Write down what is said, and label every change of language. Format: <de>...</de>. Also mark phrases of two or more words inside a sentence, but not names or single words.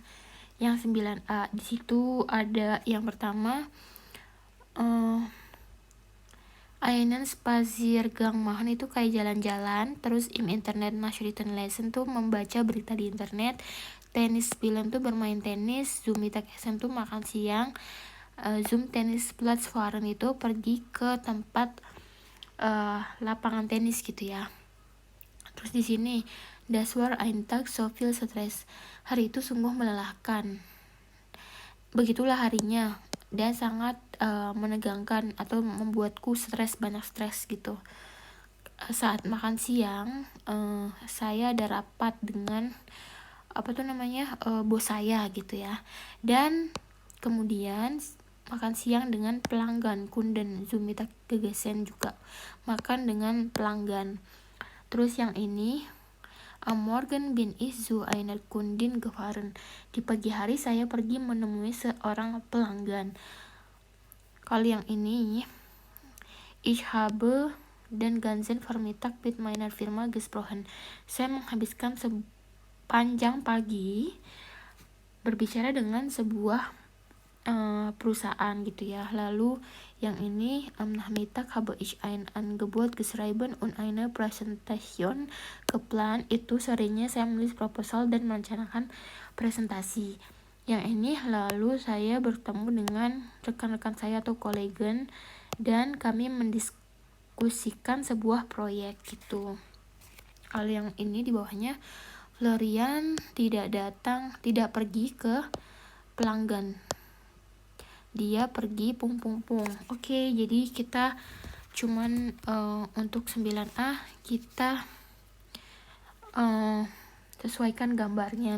<id>Yang 9A, di situ ada yang pertama,</id> <de>Einen Spaziergang machen</de> <id>itu kayak jalan-jalan. Terus</id> <de>im Internet Nachrichten lesen</de> <id>tuh membaca berita di internet.</id> <de>Tenis spielen</de> <id>tuh bermain tenis.</id> <de>Zum Mittagessen</de> <id>tuh makan siang.</id> <de>Zum Tennisplatz fahren</de> <id>itu pergi ke tempat lapangan tenis gitu ya. Terus di sini</id> <de>das war ein Tag so viel Stress.</de> <id>Hari itu sungguh melelahkan. Begitulah harinya dan sangat menegangkan atau membuatku banyak stres gitu. Saat makan siang saya ada rapat dengan bos saya gitu ya, dan kemudian makan siang dengan pelanggan</id> <de>Kunden Zum Mittagessen</de> <id>juga makan dengan pelanggan. Terus yang ini</id> <de>Am Morgen bin ich zu einer Kundin gefahren.</de> <id>Di pagi hari saya pergi menemui seorang pelanggan. Kalau yang ini</id> <de>Ich habe den ganzen Vormittag mit meiner Firma gesprochen.</de> <id>Saya menghabiskan sepanjang pagi berbicara dengan sebuah perusahaan gitu ya. Lalu yang ini</id> <de>am Nachmittag habe ich ein Angebot geschrieben und eine Präsentation geplant.</de> <id>Itu sorenya saya menulis proposal dan merencanakan presentasi. Yang ini lalu saya bertemu dengan rekan-rekan saya atau kolegen dan kami mendiskusikan sebuah proyek gitu. Kalau yang ini di bawahnya Florian tidak pergi ke pelanggan, dia pergi Oke, jadi kita cuman untuk 9A kita sesuaikan gambarnya.</id>